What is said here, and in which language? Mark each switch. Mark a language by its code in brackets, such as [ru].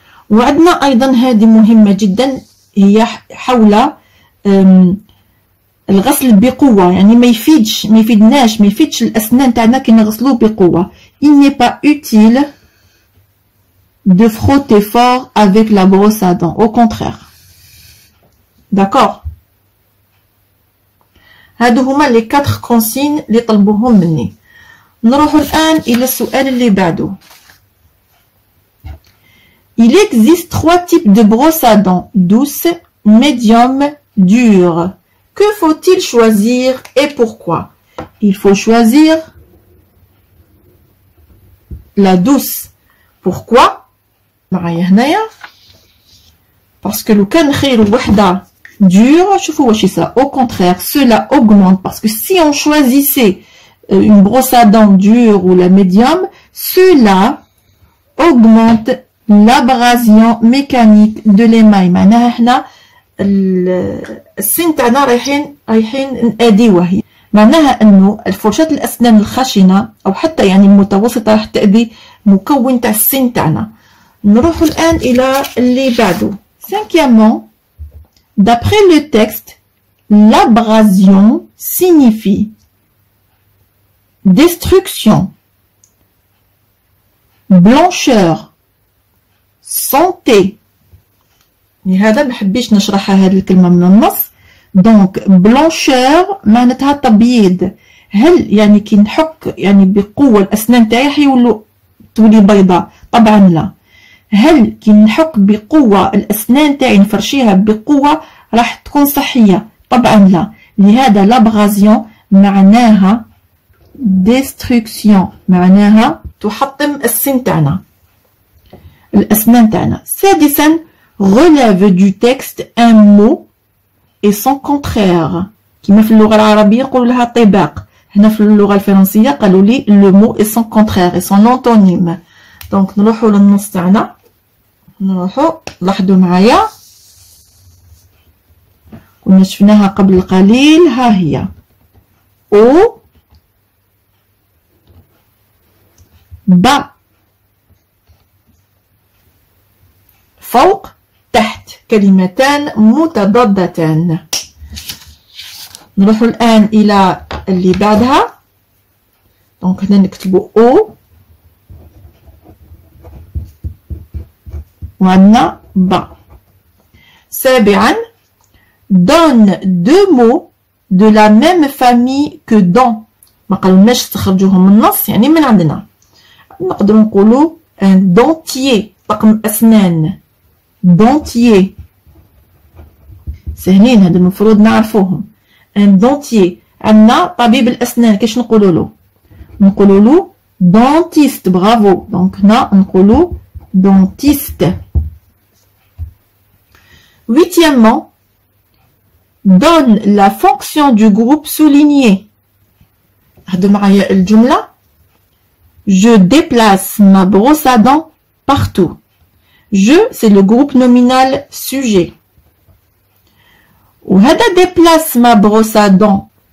[ar] وعندنا أيضا هذه مهمة جدا، هي حول الغسل بقوة. يعني ما يفيدش الأسنان تاعنا كي نغسلوه بقوة. [fr] Il n'est pas utile de frotter fort avec la brosse à dents. Au contraire. D'accord. [ar] هادو هما لي 4 كونسين اللي طلبوهم مني. نروحوا الآن إلى السؤال اللي بعده. [fr] Il existe 3 types de brosses à dents, douce, médium, dure. Que faut-il choisir et pourquoi? Il faut choisir la douce. Pourquoi? [ar] معايا هنايا. [fr] Parce que [ar] لو كان نخيروا وحدة [fr] dure, au contraire, cela augmente, parce que si on choisissait une brosse à dents dure ou la médium, cela augmente l'abrasion mécanique de l'émail. [ar] معناها احنا السن تاعنا رايحين نأذيوه. معناها انه الفرشاة الاسنان الخشنة او حتى يعني المتوسطة راح تأذي مكون تاع السن تاعنا. نروح الان الى اللي بعده. [fr] Cinquièmement, d'après le texte, l'abrasion signifie destruction, blancheur, santé. [ar] لهذا ما حبيش نشرحها هذه الكلمة من النص. دونك blancheur معناتها تبييض. هل يعني كي نحك يعني بقوة الأسنان تاعي حيولوا تولي بيضاء؟ طبعا لا. هل كي نحك بقوة الأسنان تاعي نفرشيها بقوة راح تكون صحية؟ طبعا لا. لهذا لابغازيون معناها ديستركسيون، معناها تحطم السن تاعنا الأسنان تاعنا. [fr] سادسا relève du texte un mot et son contraire. [ar] كما في اللغة العربية يقولوا لها طباق، هنا في اللغة الفرنسية قالوا لي [fr] le mot et son contraire et son antonyme. [ar] دونك نروحوا للنص تاعنا. نروحوا لاحظوا معايا كنا شفناها قبل قليل. ها هي او با، فوق تحت، كلمتان متضادتان. نروحوا الآن إلى اللي بعدها. دونك هنا نكتبوا او وعندنا با. [fr] سابعا donne 2 mots de la même famille que dans. [ar] ما قالولناش تخرجوهم من النص، يعني من عندنا. نقدروا نقولوا un dentier، طقم أسنان dentier. سهلين هذا المفروض نعرفوهم. [fr] un dentier. [ar] عندنا طبيب الأسنان كيش نقولوا له؟ نقولوا له dentiste. برافو. دونك هنا نقولوا dentiste. [fr] Huitièmement, donne la fonction du groupe souligné. [ar] هذا معايا الجملة. [fr] Je déplace ma brosse à dents partout. Je, c'est le groupe nominal sujet. وهذا déplace ma brosse à dents.